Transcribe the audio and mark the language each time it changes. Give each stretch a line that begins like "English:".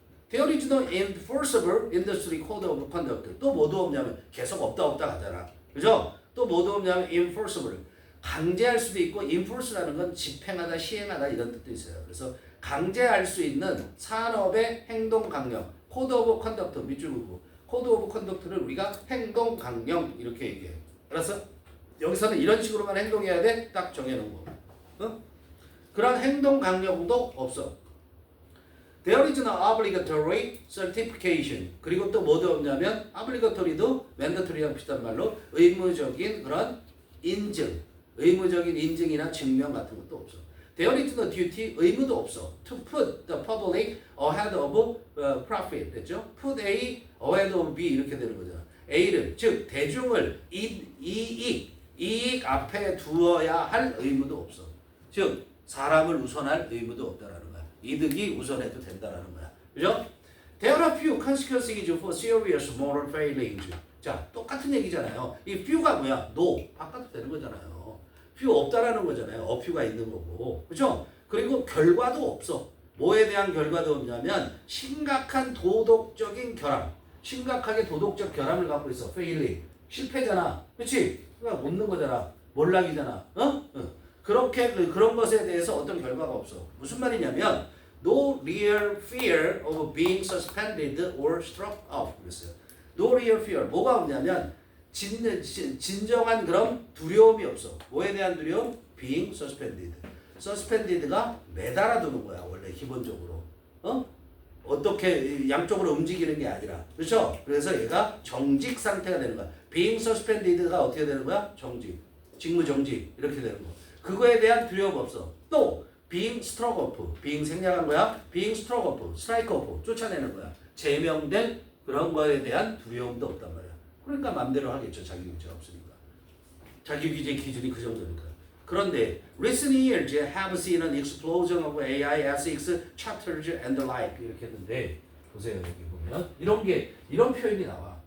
English: There is no enforceable industry code of conduct.
Korean: 또 뭐도 없냐면 계속 없다 가잖아. 그죠? 또 뭐도 없냐면 enforceable. 강제할 수도 있고 enforce라는 건 집행하다, 시행하다 이런 뜻도 있어요. 그래서 강제할 수 있는 산업의 행동 강령. code of conduct 밑줄 긋고 code of conduct를 우리가 행동 강령 이렇게 얘기해요. 알았어? 여기서는 이런 식으로만 행동해야 돼? 딱 정해놓은 거. 그런 행동 강령도 없어.
English: There is no obligatory certification.
Korean: 그리고 또 뭐도 없냐면 obligatory도 mandatory랑 비슷한 말로 의무적인 그런 의무적인 인증이나 증명 같은 것도 없어.
English: There is no duty,
Korean: 의무도 없어.
English: To put the public ahead of profit.
Korean: 됐죠?
English: Put A ahead of B
Korean: 이렇게 되는 거잖아. A를 즉 대중을 이익 이익 앞에 두어야 할 의무도 없어. 즉 사람을 우선할 의무도 없다라는 거야. 이득이 우선해도 된다라는 거야. 그죠?
English: There are few consequences for serious moral failings.
Korean: 자, 똑같은 얘기잖아요. 이 few가 뭐야? No. 바꿔도 되는 거잖아요. few 없다라는 거잖아요. a few가 있는 거고. 그죠? 그리고 결과도 없어. 뭐에 대한 결과도 없냐면 심각한 도덕적인 결함. 심각하게 도덕적 결함을 갖고 있어. failing. 실패잖아. 그렇지? 그러니까 못 넣는 거잖아. 몰락이잖아. 그렇게 그런 것에 대해서 어떤 결과가 없어. 무슨 말이냐면
English: no real fear of being suspended or struck off
Korean: 그랬어요. no real fear 뭐가 없냐면 진정한 그런 두려움이 없어. 뭐에 대한 두려움? being suspended. suspended가 매달아두는 거야 원래 기본적으로. 어떻게 양쪽으로 움직이는 게 아니라 그렇죠? 그래서 얘가 정직 상태가 되는 거야. being suspended가 어떻게 되는 거야? 정직, 직무정지 이렇게 되는 거. 그거에 대한 두려움 없어. 또 being struck off, being 생략한 거야. being struck off, strike off 쫓아내는 거야. 제명된 그런 거에 대한 두려움도 없단 말이야. 그러니까 맘대로 하겠죠. 자기 규제가 없으니까. 자기 규제 기준이 그 정도니까. 그런데
English: recent years have seen an explosion of AI, ethics, chapters and the like
Korean: 이렇게 했는데 보세요 여기 보면 이런 표현이 나와.